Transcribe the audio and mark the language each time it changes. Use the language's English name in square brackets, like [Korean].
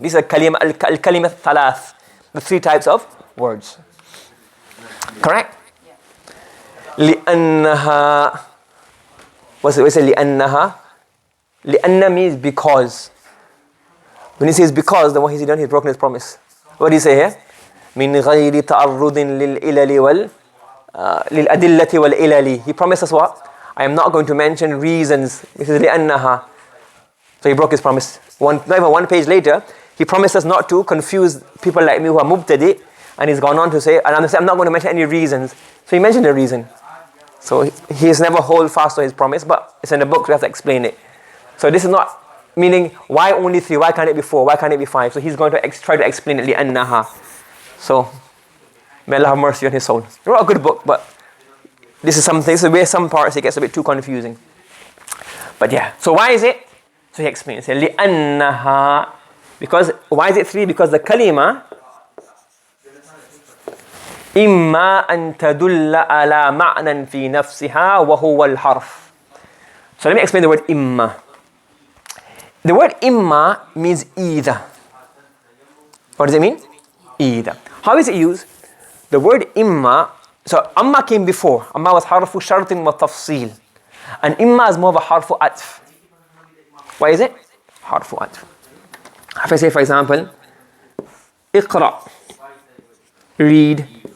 [English] These are [Arabic] الكلمة الثلاث, [English] the 3 types of words. Correct? [Arabic] لأنها, [English] what's it say? [Arabic] لأنها. [English] لأن means because. When he says because, then what has he done? He's broken his promise. What do you say here? [Arabic] من غير تعرض للإلل للأدلة والإلل. [English] He promised us what? I am not going to mention reasons. This is [Arabic] لأنها. [English] So he broke his promise. Not even 1 page later, he promised us not to confuse people like me who are mubtadi, and he's gone on to say, and I'm not going to mention any reasons. So he mentioned a reason. So he has never hold fast to his promise, but it's in the book, we have to explain it. So this is not meaning, why only 3? Why can't it be 4? Why can't it be 5? So he's going to try to explain it, [Arabic] لأنها. [English] So, may Allah have mercy on his soul. He wrote a good book, but this is something, so where some parts it gets a bit too confusing. But yeah, so why is it? So he explains it, [Arabic] لأنها. [English] Because, why is it 3? Because the kalima, [Arabic] إما أن تدل على معنى في نفسها وهو الحرف. [English] So let me explain the word إما. The word إما means either. What does it mean? Either. How is it used? The word إما, so أما came before. [Arabic] أما was حرف شرط وتفصيل. [English] And إما is more of a حرف عطف. Why is it? حرف عطف. If I say, for example, اقرأ, read.